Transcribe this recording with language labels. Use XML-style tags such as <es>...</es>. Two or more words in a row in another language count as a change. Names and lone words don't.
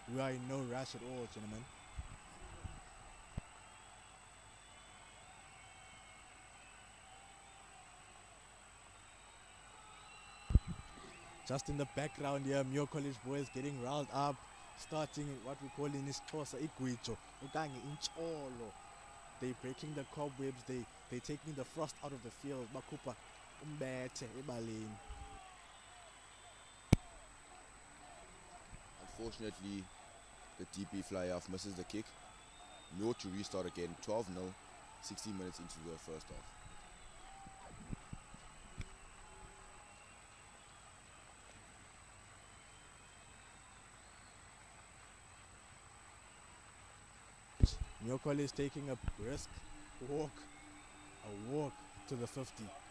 <en>We are in no rush at all, gentlemen. Just in the background here, Muir College boys getting riled up, starting what we call in isiXhosa</en> <xh>igwijo, okanye intsholo.</xh> <en>They breaking the cobwebs, they taking the frost out of the field.</en> <xh>Bakhupha umbethe ebaleni.</xh> <en>Unfortunately, the DP fly-off misses the kick. Muir to restart again, 12-0, 60 minutes into the first half. Muir College taking a brisk walk, to the 50.</en>